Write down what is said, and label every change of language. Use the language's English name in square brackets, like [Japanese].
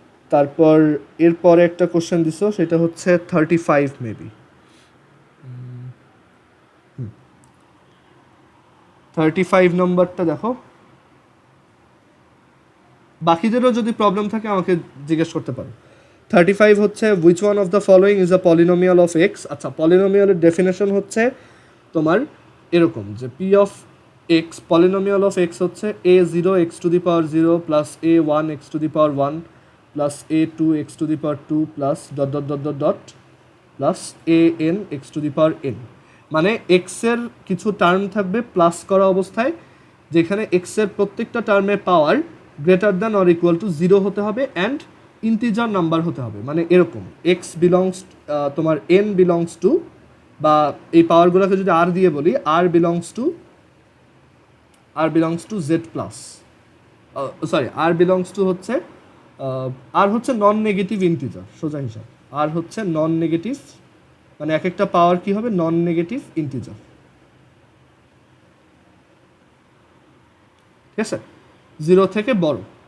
[Bangla] তারপর এরপরে একটা কোশ্চেন দিছো, সেটা হচ্ছে 35 মেবি, 35 নম্বরটা দেখো। বাকিদেরও যদি প্রবলেম থাকে আমাকে জিজ্ঞেস করতে পারো। 35 হচ্ছে [English] which one of the following is a polynomial of x। [Bangla] আচ্ছা, পলিনোমিয়ালের ডেফিনেশন হচ্ছে তোমার এরকম যে [English] p of x, polynomial of x হচ্ছে a0 x to the power 0 plus a1 x to the power 1 plus a2 x to the power 2 plus dot dot dot dot dot plus an x to the power n। [Bangla] মানে x এর কিছু term থাকবে plus করা অবস্থায়, যেখানে x এর প্রত্যেকটা টার্মের পাওয়ার greater than or equal to 0 হতে হবে অ্যান্ড ইন্টিজার নাম্বার হতে হবে। মানে এরকম x বিলংস তোমার n বিলংস টু, বা এই পাওয়ারগুলোকে যদি r দিয়ে বলি r belongs to z plus, sorry r belongs to হচ্ছে r হচ্ছে নন নেগেটিভ ইন্টিজার, সোজা হিসাব r হচ্ছে নন নেগেটিভ, মানে এক একটা পাওয়ার কি হবে নন নেগেটিভ ইন্টিজার, ঠিক আছে, 0 থেকে বড়।